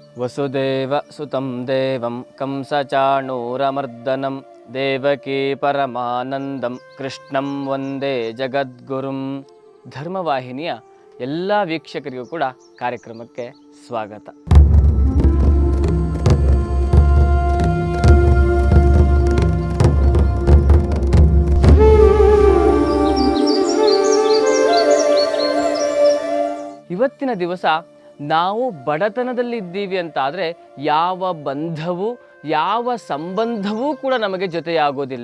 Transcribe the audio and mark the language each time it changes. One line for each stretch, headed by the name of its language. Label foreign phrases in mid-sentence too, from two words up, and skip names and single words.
Sanskrit: ವಸುದೇವ ಸುತಂ ದೇವಂ ಕಂಸಚಾಣೂರಮರ್ದನಂ ದೇವಕೀ ಪರಮಾನಂದಂ ಕೃಷ್ಣಂ ವಂದೇ ಜಗದ್ಗುರುಂ.
Kannada: ಧರ್ಮವಾಹಿನಿಯ ಎಲ್ಲ ವೀಕ್ಷಕರಿಗೂ ಕೂಡ ಕಾರ್ಯಕ್ರಮಕ್ಕೆ ಸ್ವಾಗತ. ಇವತ್ತಿನ ದಿವಸ ನಾವು ಬಡತನದಲ್ಲಿದ್ದೀವಿ ಅಂತಾದರೆ ಯಾವ ಬಂಧವೂ ಯಾವ ಸಂಬಂಧವೂ ಕೂಡ ನಮಗೆ ಜೊತೆಯಾಗೋದಿಲ್ಲ.